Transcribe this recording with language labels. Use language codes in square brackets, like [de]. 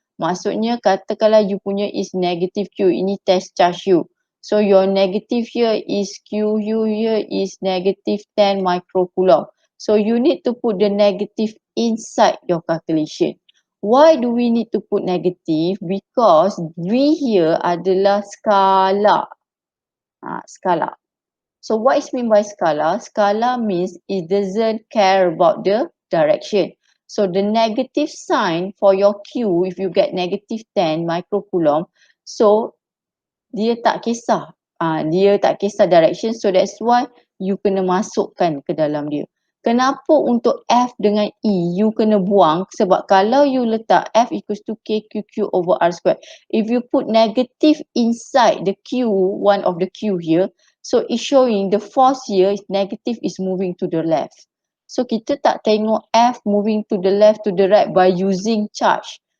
[ms] Maksudnya katakanlah [en] you punya is negative Q, ini test charge you. So your negative here is Q, U here is negative 10 microcoulomb. So you need to put the negative inside your calculation. Why do we need to put negative? Because V here adalah scalar. Scalar. So what is mean by scalar? Scalar means it doesn't care about the direction. So the negative sign for your Q, if you get negative 10 microcoulomb, so [ms] dia tak kisah. Dia tak kisah direction. [en] So that's why you [ms] kena masukkan ke dalam dia. Kenapa untuk F dengan E you kena buang? Sebab kalau [en] you letak F equals to KQQ over R squared, if you put negative inside the Q, one of the Q here, so it's showing the force here is negative is moving to the left. So [ms] kita tak tengok [en] F moving to the left to the right by using charge.